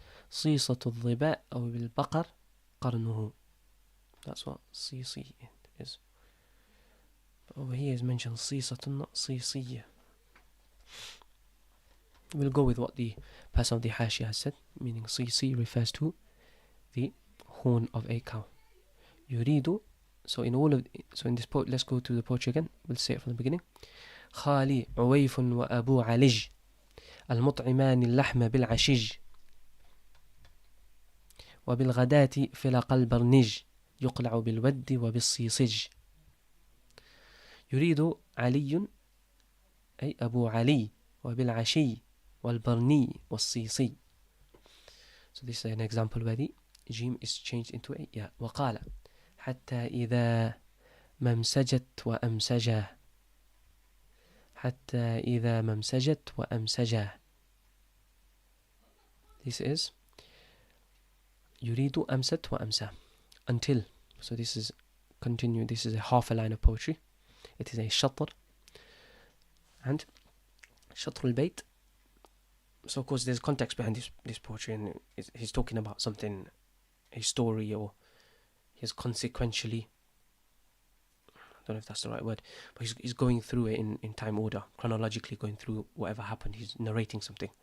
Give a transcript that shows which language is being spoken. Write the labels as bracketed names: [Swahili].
[Arabic] صيصة الظباء أو بالبقر قرنه. [English] That's what CC is. But over here is mentioned صيصة, not صيصية. We'll go with what the person of the Hashia has said, meaning CC refers to the horn of a cow. [Arabic] يريد. [English] So in this poet, let's go to the poetry again. We'll say it from the beginning. [Arabic] خالي عويف وأبو علج المطعمان اللحم بالعشج وبالغداة فلق البرنج يقلع بالود وبالصيصج. يريد علي أي أبو علي وبالعشي والبرني والصيصي. [English] So this is an example where the jim is changed into a ya. [Arabic] وقال حتى إذا ممسجت وأمسجا. حتى إذا ممسجت وأمسجا. [English] This is [Arabic] يريد أمست وأمسى. [English] Until. So this is continue. This is a half a line of poetry. It is a shatr. And shatr al-bayt. So of course there's context behind this poetry, and he's talking about something, a story, or he's consequentially, I don't know if that's the right word, but he's going through it in time order, chronologically going through whatever happened. He's narrating something.